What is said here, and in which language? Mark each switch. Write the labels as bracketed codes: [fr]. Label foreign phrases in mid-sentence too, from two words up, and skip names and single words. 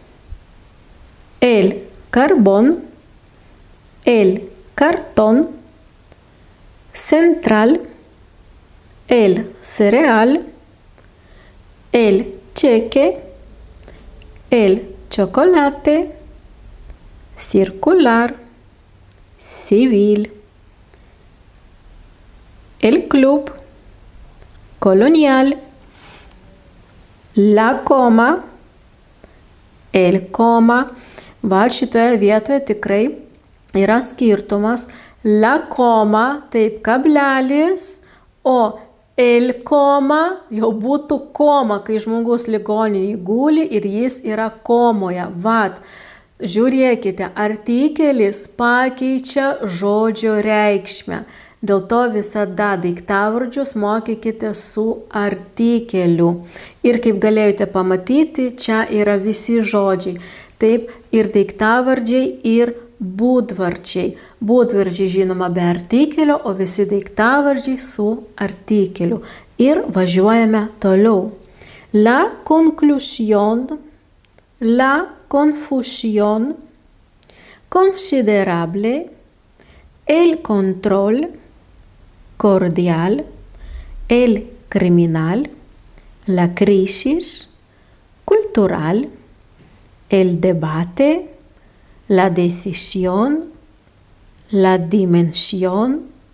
[es] el carbón, el cartón, central, el cereal, el cheque, el chocolate, circular, civil, el club, colonial, la coma, el coma. [lt] Va šitoje vietoje tikrai yra skirtumas. [es] La coma, [lt] taip, kablelis, o [es] el coma [lt] jau būtų koma, kai žmogus ligoninėje guli ir jis yra komoje. Vat, žiūrėkite, artikelis pakeičia žodžio reikšmę. Dėl to visada daiktavardžius mokykite su artikeliu. Ir kaip galėjote pamatyti, čia yra visi žodžiai. Taip, ir daiktavardžiai, ir būdvardžiai. Būdvardžiai žinoma be artikelio, o visi daiktavardžiai su artikeliu. Ir važiuojame toliau. [es] La conclusión, la confusión, considerable, el control, cordial, el criminal, la crisis, cultural, el debate, la decisión, la dimensión,